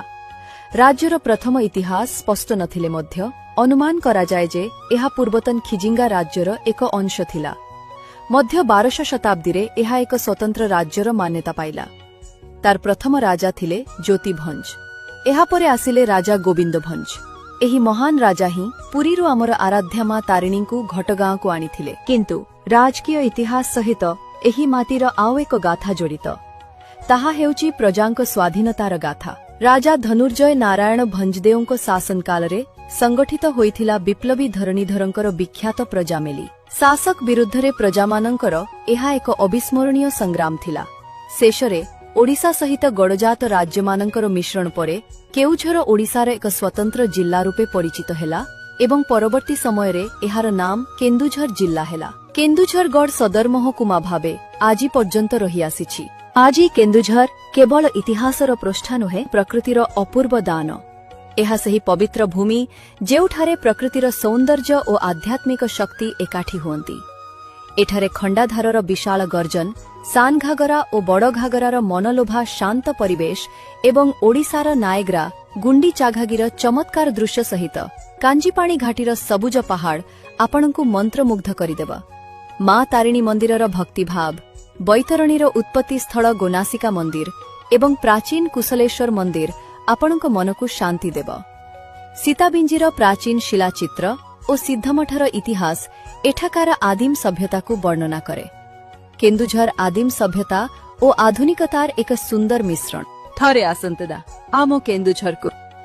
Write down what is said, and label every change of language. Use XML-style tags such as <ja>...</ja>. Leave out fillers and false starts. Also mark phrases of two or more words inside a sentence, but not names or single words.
<or>ରାଜ୍ୟର ପ୍ରଥମ ଇତିହାସ ସ୍ପଷ୍ଟ ନଥିଲେ ମଧ୍ୟ ଅନୁମାନ କରା ଯାଏ ଯେ ଏହା ପୂର୍ବତନ ଖିଜିଙ୍ଗ ରାଜ୍ୟର ଏକ ଅଂଶ ଥିଲା। ମଧ୍ୟ 12 ଶତାବ୍ଦୀ ରେ ଏହା ଏକ ସ୍ୱତନ୍ତ୍ର ରାଜ୍ୟର ମାନ୍ୟତା ପାଇଲା। ତାର ପ୍ରଥମ ରାଜା ଥିଲେ ଜ୍ୟୋତି ଭଞ୍ଜ। ଏହା ପରେ ଆସିଲେ ରାଜା ଗୋବିନ୍ଦ ଭଞ୍ଜ। ଏହି ମହାନ ରାଜା ହିଁ ପୁରୀରୁ ଆମର ଆରାଧ୍ୟା ମା ତାରିଣୀ କୁ ଘଟଗାଁ କୁ ଆଣିଥିଲେ। କିନ୍ତୁ ରାଜକୀୟ ଇତିହାସ ସହିତ ଏହି ମାଟିର ଆଉ ଏକ ଗାଥା ଜଡ଼ିତ। ତାହା ହେଉଛି ପ୍ରଜାଙ୍କ ସ୍ୱାଧୀନତାର ଗାଥା। ରାଜା ଧନୁର୍ଜୟ ନାରାୟଣ ଭଞ୍ଜଦେବଙ୍କ ଶାସନ କାଳରେ ସଂଗଠିତ ହୋଇଥିଲା ବିପ୍ଳବୀ ଧରଣୀଧରଙ୍କର ବିଖ୍ୟାତ ପ୍ରଜାମେଳି। ଶାସକ ବିରୁଦ୍ଧରେ ପ୍ରଜାମାନଙ୍କର ଏହା ଏକ ଅବିସ୍ମରଣୀୟ ସଂଗ୍ରାମ ଥିଲା। ଶେଷରେ ଓଡ଼ିଶା ସହିତ ଗଡ଼ଜାତ ରାଜ୍ୟମାନଙ୍କର ମିଶ୍ରଣ ପରେ କେଉଁଝର ଓଡ଼ିଶାର ଏକ ସ୍ୱତନ୍ତ୍ର ଜିଲ୍ଲା ରୂପେ ପରିଚିତ ହେଲା ଏବଂ ପରବର୍ତ୍ତୀ ସମୟ ରେ ଏହାର ନାମ କେନ୍ଦୁଝର ଜିଲ୍ଲା ହେଲା। କେନ୍ଦୁଝର ଗଡ଼ ସଦର ମହକୁମା ଭାବେ ଆଜି ପର୍ଯ୍ୟନ୍ତ ରହି ଆସିଛି। ଆଜି କେନ୍ଦୁଝର କେବଳ ଇତିହାସର ପୃଷ୍ଠା ନୁହେଁ ପ୍ରକୃତିର ଅପୂର୍ବ ଦାନ। ଏହା ସେହି ପବିତ୍ର ଭୂମି ଯେଉଁଠାରେ ପ୍ରକୃତିର ସୌନ୍ଦର୍ଯ୍ୟ ଓ ଆଧ୍ୟାତ୍ମିକ ଶକ୍ତି ଏକାଠି ହୁଅନ୍ତି। ଏଠାରେ ଖଣ୍ଡାଧାରର ବିଶାଳ ଗର୍ଜନ, ସାନ ଘାଗରା ଓ ବଡ଼ ଘାଗରାର ମନଲୋଭା ଶାନ୍ତ ପରିବେଶ ଏବଂ ଓଡ଼ିଶାର ନାଇଗ୍ରା ଗୁଣ୍ଡିଚାଘାଘିର ଚମତ୍କାର ଦୃଶ୍ୟ ସହିତ କାଞ୍ଜିପାଣି ଘାଟିର ସବୁଜ ପାହାଡ଼ ଆପଣଙ୍କୁ ମନ୍ତ୍ରମୁଗ୍ଧ କରିଦେବ। ମା ତାରିଣୀ ମନ୍ଦିରର ଭକ୍ତିଭାବ, ବୈତରଣୀର ଉତ୍ପତ୍ତି ସ୍ଥଳ ଗୋନାସିକା ମନ୍ଦିର ଏବଂ ପ୍ରାଚୀନ କୁଶଳେଶ୍ୱର ମନ୍ଦିର ଆପଣଙ୍କ ମନକୁ ଶାନ୍ତି ଦେବ। ସୀତାବିଞ୍ଜିର ପ୍ରାଚୀନ ଶିଳାଚିତ୍ର ଓ ସିଦ୍ଧମଠର ଇତିହାସ ଏଠାକାର ଆଦିମ ସଭ୍ୟତା କୁ ବର୍ଣ୍ଣନା କରେ। କେନ୍ଦୁଝର ଆଦିମ ସଭ୍ୟତା ଓ ଆଧୁନିକତାର ଏକ ସୁନ୍ଦର ମିଶ୍ରଣ। ଥରେ ଆସନ୍ତୁ ତ ଆମ କେନ୍ଦୁଝର କୁ।</or>